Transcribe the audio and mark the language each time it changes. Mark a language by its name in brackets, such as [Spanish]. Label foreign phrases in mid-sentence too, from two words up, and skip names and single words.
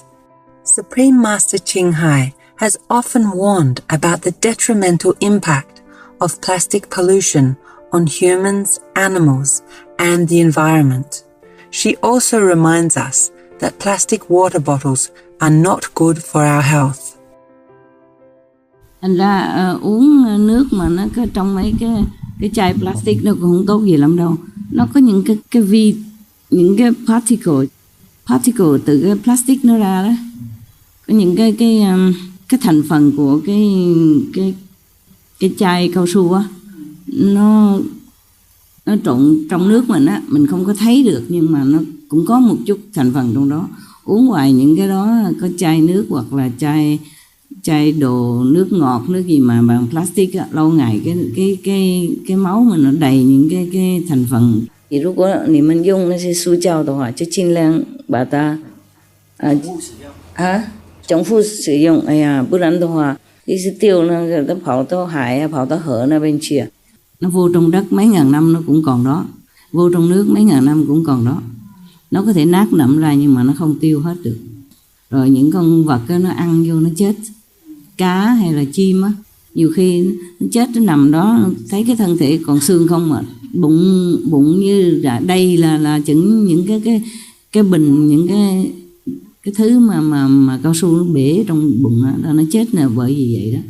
[English] Supreme Master Ching Hai has often warned about the detrimental impact of plastic pollution on humans, animals, and the environment. She also reminds us that plastic water bottles are not good for our health. [Vietnamese] Thành ra uống nước mà nó có trong mấy cái chai plastic nó cũng không tốt gì lắm đâu. Nó có những cái particle từ cái plastic nó ra đó. Có những cái thành phần của cái chai cao su á, nó trộn trong nước mình á, mình không có thấy được nhưng mà nó cũng có một chút thành phần trong đó. Uống hoài những cái đó, có chai nước hoặc là chai đồ nước ngọt, nước gì mà bằng plastic á, lâu ngày cái máu mình nó đầy những cái thành phần. [Chinese] Thì 如果你们用那些塑胶的话，就尽量把它重复使用。哎呀，不然的话，一直丢呢，它跑到海啊，跑到河那边去。 [Vietnamese] Nó vô trong đất mấy ngàn năm nó cũng còn đó, vô trong nước mấy ngàn năm cũng còn đó. Nó có thể nát nậm ra nhưng mà nó không tiêu hết được. Rồi những con vật đó, nó ăn vô nó chết. Cá hay là chim á, nhiều khi nó chết nó nằm đó, thấy cái thân thể còn xương không mà bụng như đây là chừng những cái bình, những cái thứ mà cao su nó bể trong bụng đó, nó chết là bởi vì vậy đó.